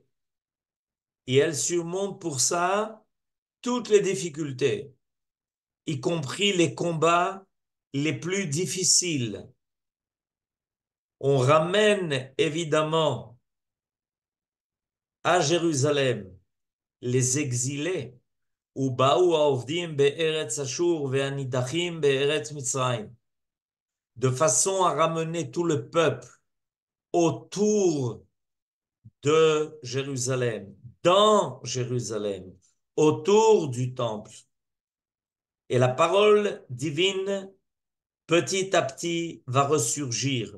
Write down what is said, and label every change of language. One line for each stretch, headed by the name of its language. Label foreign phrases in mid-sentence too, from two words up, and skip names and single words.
French: Et elle surmonte pour ça toutes les difficultés, y compris les combats les plus difficiles. On ramène évidemment à Jérusalem les exilés,
Hebrew: ובאו העובדים בארץ אשור והנידחים בארץ מצרים,
French: de façon à ramener tout le peuple autour de Jérusalem, dans Jérusalem, autour du temple. Et la parole divine petit à petit va ressurgir.